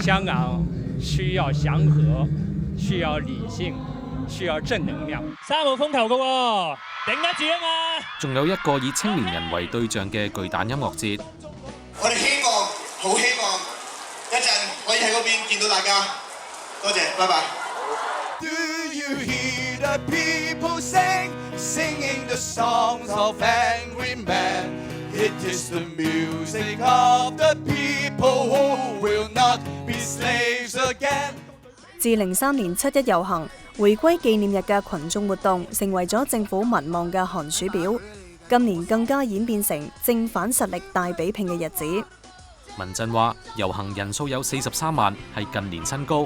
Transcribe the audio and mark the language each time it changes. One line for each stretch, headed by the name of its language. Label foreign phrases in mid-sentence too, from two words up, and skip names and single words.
Cantonese: 香港需要祥和，需要理性，需要正能量。3號風球嘅喎，頂得住啊嘛！仲有一個以青年人為對象嘅巨蛋音樂節。我哋希望，好希望一陣可以喺嗰邊見到大家。多謝，拜拜。
English: Do you hear the people sing, singing the songs of angry men? It is the music of the people who will not be slaves again.
Cantonese: 自03年7·1遊行、回歸紀念日嘅群眾活動，成為咗政府民望嘅寒暑表。今年更加演變成正反實力大比拼嘅日子。民陣話遊行人數有43萬，係近年新高。